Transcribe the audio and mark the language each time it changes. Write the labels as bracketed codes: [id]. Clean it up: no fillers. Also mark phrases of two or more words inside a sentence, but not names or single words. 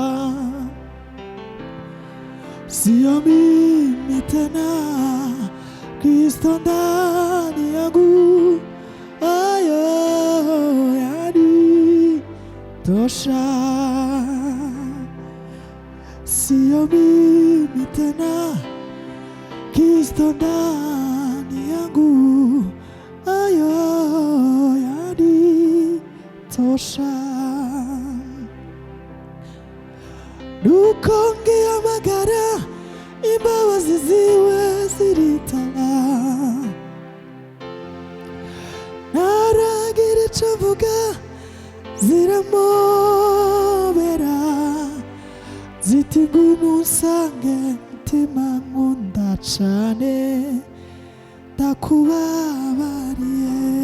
[sw] Sio mimi tena, Kristo ndani yangu, ayo yanitosha. Sio mimi tena, Kristo ndani yangu, ayo yanitosha. [rw] Nuko ngihamagara imbabazi ziwe ziritaba, ntaragira icyo mvuga ziramobera, ziti ngwino unsange mutima nkunda cane, ndakubabariye.